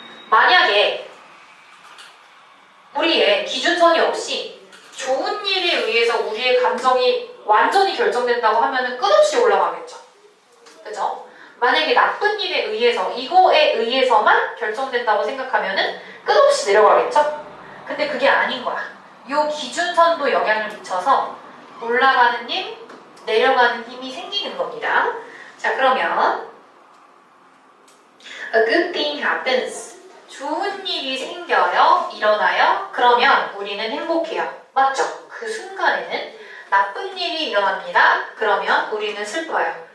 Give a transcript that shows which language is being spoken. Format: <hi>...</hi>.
<ko>만약에 우리의 기준선이 없이 좋은 일에 의해서 우리의 감정이 완전히 결정된다고 하면 끝없이 올라가겠죠. 그죠? 만약에 나쁜 일에 의해서, 이거에 의해서만 결정된다고 생각하면 끝없이 내려가겠죠? 근데 그게 아닌 거야. 요 기준선도 영향을 미쳐서 올라가는 힘, 내려가는 힘이 생기는 겁니다. 자, 그러면</ko> <en>A good thing happens.</en> <ko>좋은 일이 생겨요, 일어나요. 그러면 우리는 행복해요. 맞죠? 그 순간에는 나쁜 일이 일어납니다. 그러면 우리는 슬퍼요.</ko>